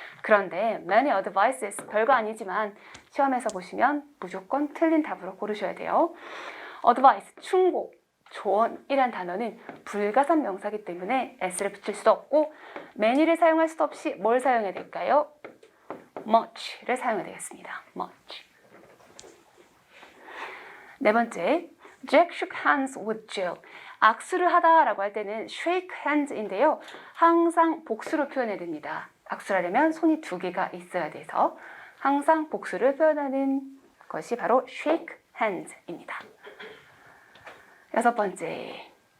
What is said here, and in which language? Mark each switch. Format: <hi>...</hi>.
<ko>그런데</ko> <en>many advices</en> <ko>별거 아니지만 시험에서 보시면 무조건 틀린 답으로 고르셔야 돼요. advice, 충고, 조언이란 단어는 불가산 명사이기 때문에 s를 붙일 수도 없고 many를 사용할 수도 없이 뭘 사용해야 될까요? much를 사용해야 되겠습니다. much.</ko> <en>네 번째, Jack shook hands with Jill.</en> <ko>악수를 하다라고 할 때는 shake hands인데요. 항상 복수로 표현해야 됩니다. 악수를 하려면 손이 두 개가 있어야 돼서 항상 복수를 표현하는 것이 바로 shake hands입니다. 여섯 번째.</ko>